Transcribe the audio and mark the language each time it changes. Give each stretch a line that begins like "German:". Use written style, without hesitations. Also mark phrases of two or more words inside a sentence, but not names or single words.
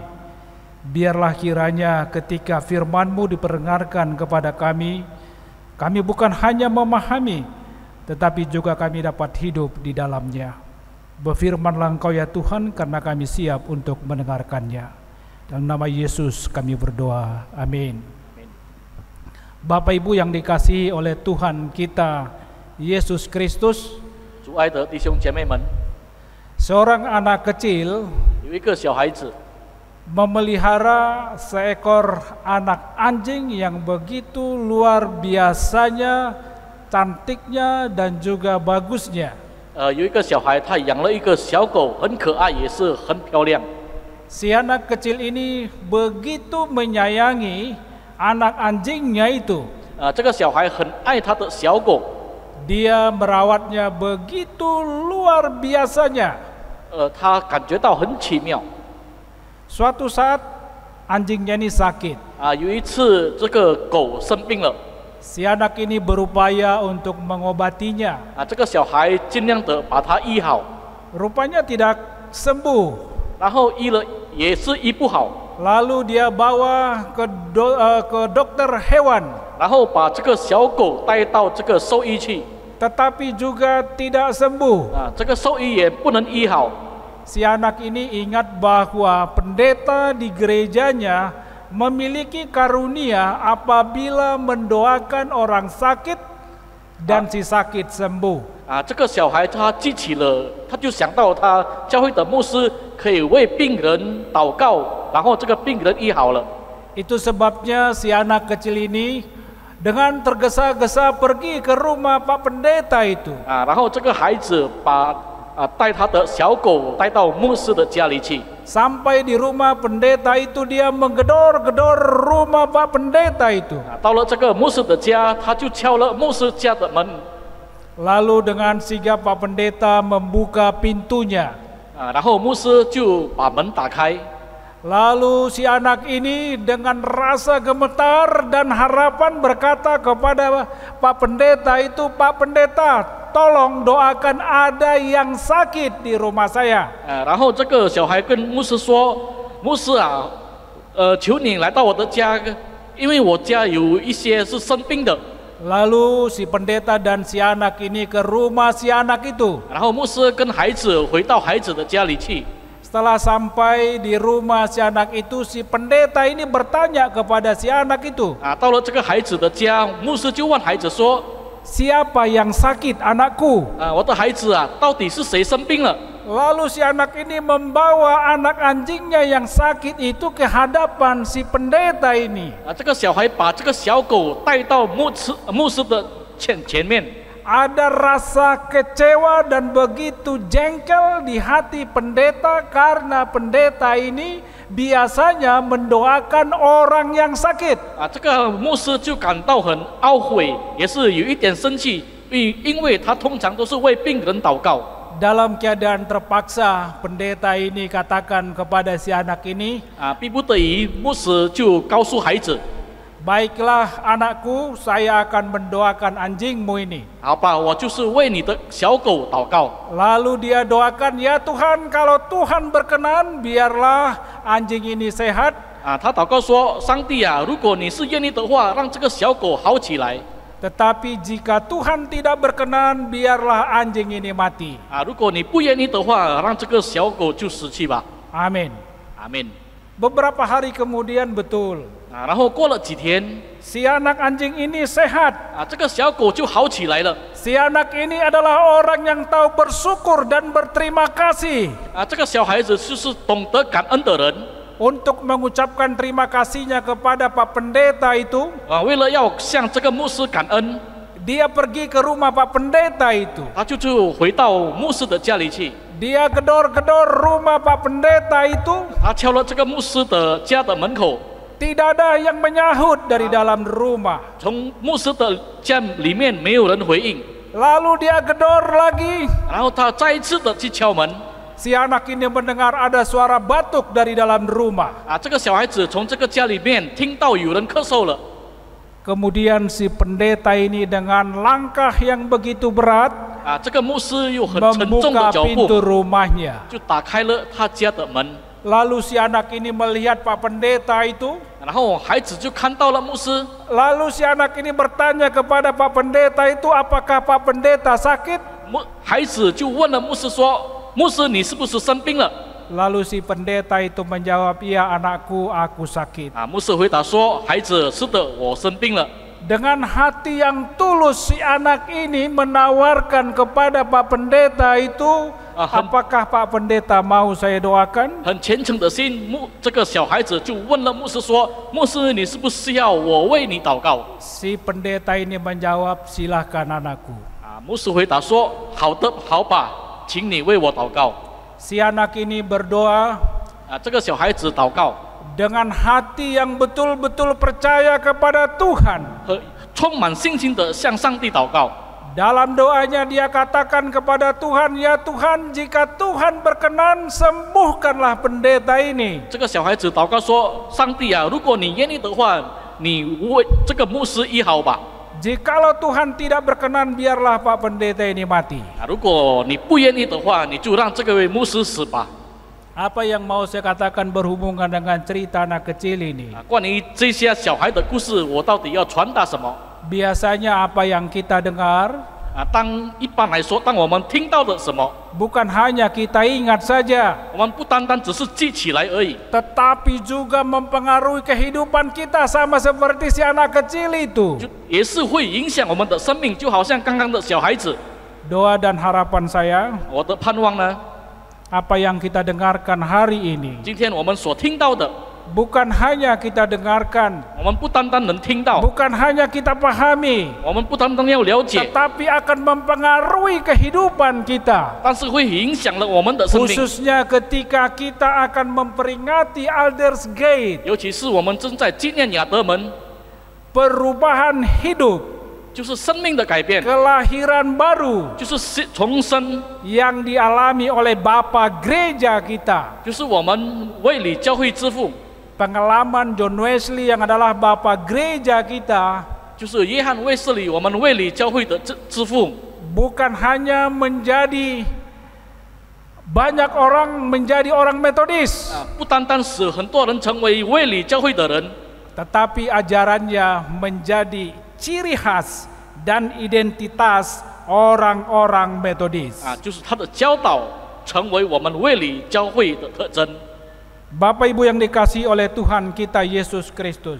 Indonesian: Biarlah kiranya ketika firman-Mu diperdengarkan kepada kami bukan hanya memahami, tetapi juga kami dapat hidup di dalamnya. Berfirmanlah Engkau ya Tuhan, karena kami siap untuk mendengarkannya. Dalam nama Yesus kami berdoa, amin. Bapak Ibu yang dikasihi oleh Tuhan kita Yesus Kristus,
Chinese: 主爱的弟兄姐妹们，
Indonesian: seorang anak kecil
Chinese: 有一个小孩子
Indonesian: memelihara seekor anak anjing yang begitu luar biasanya, cantiknya dan juga bagusnya.
Chinese: 有一个小孩，他养了一个小狗，很可爱，也是很漂亮。
Indonesian: Si anak kecil ini begitu menyayangi anak anjingnya itu.
Chinese: 这个小孩很爱他的小狗，
Indonesian: Dia merawatnya begitu luar biasanya.
Chinese: 他感觉到很奇妙。
Indonesian: Suatu saat anjingnya ini sakit.
Chinese: 有一次这个狗生病了，
Indonesian: Si anak ini berupaya untuk mengobatinya.
Chinese: 这个小孩尽量的把它医好，
Indonesian: Rupanya tidak sembuh.
Chinese: 然后医了也是医不好，
Indonesian: Lalu dia bawa ke dokter hewan,
Chinese: 然后把这个小狗带到这个兽医去，
Indonesian: tetapi juga tidak sembuh.
Chinese: 这个兽医也不能医好。
Indonesian: Si anak ini ingat bahwa pendeta di gerejanya memiliki karunia apabila mendoakan orang sakit dan si sakit sembuh.
Chinese: 这个小孩他记起了，他就想到他教会的牧师可以为病人祷告，然后这个病人医好了。
Indonesian: Itu sebabnya si anak kecil ini dengan tergesa-gesa pergi ke rumah Pak Pendeta itu.
Chinese: 然后这个孩子把带他的小狗带到牧师的家里去。
Indonesian: Sampai di rumah pendeta itu dia menggedor-gedor rumah Pak Pendeta itu.
Chinese: 到了这个牧师的家，他就敲了牧师家的门。
Indonesian: Lalu dengan sigap Pak Pendeta membuka pintunya.
Chinese: 然后牧师就把门打开。
Indonesian: Lalu si anak ini dengan rasa gemetar dan harapan berkata kepada Pak Pendeta itu, Pak Pendeta, tolong doakan ada yang sakit di rumah saya.
Chinese: 然后这个小孩跟牧师说：“牧师啊，求你来到我的家，因为我家有一些是生病的。”
Indonesian: Lalu si pendeta dan si anak ini ke rumah si anak itu.
Chinese: 然后牧师跟孩子回到孩子的家里去。
Indonesian: Setelah sampai di rumah si anak itu, si pendeta ini bertanya kepada si anak itu.
Chinese: 到了这个孩子的家，牧师就问孩子说：
Indonesian: Siapa yang sakit, anakku?
Chinese: 我的孩子啊，到底是谁生病了？
Indonesian: Lalu si anak ini membawa anak anjingnya yang sakit itu ke hadapan si pendeta ini.
Chinese: 这个小孩把这个小狗带到牧师的前面。
Indonesian: Ada rasa kecewa dan begitu jengkel di hati pendeta karena pendeta ini biasanya mendoakan orang yang sakit.
Chinese: 这个牧师就感到很懊悔，也是有一点生气，因为他通常都是为病人祷告。
Indonesian: Dalam keadaan terpaksa, pendeta ini katakan kepada si anak ini,
Chinese: 逼不得已，牧师就告诉孩子：
Indonesian: Baiklah anakku, saya akan mendoakan anjingmu ini.
Chinese: 好吧，我就是为你的小狗祷告。
Indonesian: Lalu dia doakan, ya Tuhan, kalau Tuhan berkenan, biarlah anjing ini sehat.
Chinese: 他祷告说：上帝啊，如果你是愿意的话，让这个小狗好起来。
Indonesian: Tetapi jika Tuhan tidak berkenan, biarlah anjing ini mati.
Chinese: 如果你不愿意的话，让这个小狗就死去吧。
Indonesian: Amin.
Chinese: 阿门。
Indonesian: Beberapa hari kemudian betul,
Chinese: 然后过了几天，
Indonesian: si anak anjing ini sehat.
Chinese: 这个小狗就好起来了。
Indonesian: Si anak ini adalah orang yang tahu bersyukur dan berterima kasih.
Chinese: 这个小孩子就是懂得感恩的人。
Indonesian: untuk mengucapkan terima kasihnya kepada Pak Pendeta itu,
Chinese: 为了要向这个牧师感恩，
Indonesian: dia pergi ke rumah Pak Pendeta itu.
Chinese: 他就回到牧师的家里去，
Indonesian: Dia gedor-gedor rumah Pak Pendeta itu,
Chinese: 他敲了这个牧师的家的门口，
Indonesian: tidak ada yang menyahut dari dalam rumah.
Chinese: 从牧师的家里面没有人回应，
Indonesian: Lalu dia gedor lagi.
Chinese: 然后他再一次的去敲门，
Indonesian: Si anak ini mendengar ada suara batuk dari dalam rumah.
Chinese: 这个小孩子从这个家里面听到有人咳嗽了，
Indonesian: Kemudian si pendeta ini dengan langkah yang begitu berat
Chinese: 这个牧师又很沉重的
Indonesian: membuka
Chinese: 脚
Indonesian: pintu
Chinese: 步
Indonesian: rumahnya.
Chinese: 就打开了他家的门，
Indonesian: Lalu si anak ini melihat Pak Pendeta itu.
Chinese: 然后孩子就看到了牧师，
Indonesian: Lalu si anak ini bertanya kepada Pak Pendeta itu, apakah Pak Pendeta sakit?
Chinese: 孩子就问了牧师说：“牧师，你是不是生病了？”
Indonesian: Lalu si pendeta itu menjawab, iya anakku, aku sakit.
Chinese: 牧师回答说：“孩子，是的，我生病了。”
Indonesian: Dengan hati yang tulus si anak ini menawarkan kepada Pak Pendeta itu, apakah Pak Pendeta mau saya doakan?
Chinese: 很虔诚的心，这个小孩子就问了牧师说：“牧师，你是不是要我为你祷告？”
Indonesian: Si pendeta ini menjawab, silahkan anakku.
Chinese: 牧师回答说：“好的，好吧，请你为我祷告。”
Indonesian: Si anak ini berdoa
Chinese: 这个小孩子祷告，
Indonesian: dengan hati yang betul-betul percaya kepada Tuhan.
Chinese: 充满信心的向上帝祷告。
Indonesian: Dalam doanya dia katakan kepada Tuhan, ya Tuhan, jika Tuhan berkenan, sembuhkanlah pendeta ini.
Chinese: 这个小孩子祷告说：“上帝啊，如果你愿意的话，你为这个牧师医好吧。”
Indonesian: Jikalau Tuhan tidak berkenan, biarlah Pak Pendeta ini mati.
Chinese: 如果你不愿意的话，你就让这个位牧师死吧。
Indonesian: Apa yang mau saya katakan berhubungan dengan cerita anak kecil ini?
Chinese: 关于这些小孩的故事，我到底要传达什么？
Indonesian: Biasanya apa yang kita dengar
Chinese: 一般来说，当我们听到的什么，
Indonesian: bukan hanya kita ingat saja,
Chinese: 我们不单单只是记起来而已，
Indonesian: tetapi juga mempengaruhi kehidupan kita sama seperti si anak kecil itu.
Chinese: 也是会影响我们的生命，就好像刚刚的小孩子。
Indonesian: Doa dan harapan saya,
Chinese: 我的盼望呢，
Indonesian: apa yang kita dengarkan hari ini
Chinese: 今天我们所听到的，
Indonesian: bukan hanya kita dengarkan,
Chinese: 我们不单单能听到，
Indonesian: bukan hanya kita pahami,
Chinese: 我们不单单要了解，
Indonesian: tetapi akan mempengaruhi kehidupan kita.
Chinese: 但是会影响了我们的生命。
Indonesian: Khususnya ketika kita akan memperingati Aldersgate,
Chinese: 尤其是我们正在纪念亚德门，
Indonesian: perubahan hidup,
Chinese: 就是生命的改变，
Indonesian: kelahiran baru
Chinese: 就是重生，
Indonesian: yang dialami oleh Bapa Gereja kita.
Chinese: 就是我们卫理教会之父，
Indonesian: Pengalaman John Wesley yang adalah Bapa Gereja kita
Chinese: 就是约翰卫斯理，我们卫理教会的之父，
Indonesian: bukan hanya menjadi banyak orang menjadi orang Metodis,
Chinese: 不单单使很多人成为卫理教会的人，
Indonesian: tetapi ajarannya menjadi ciri khas dan identitas orang-orang Metodis.
Chinese: 就是他的教导成为我们卫理教会的特征。
Indonesian: Bapak Ibu yang dikasihi oleh Tuhan kita Yesus Kristus,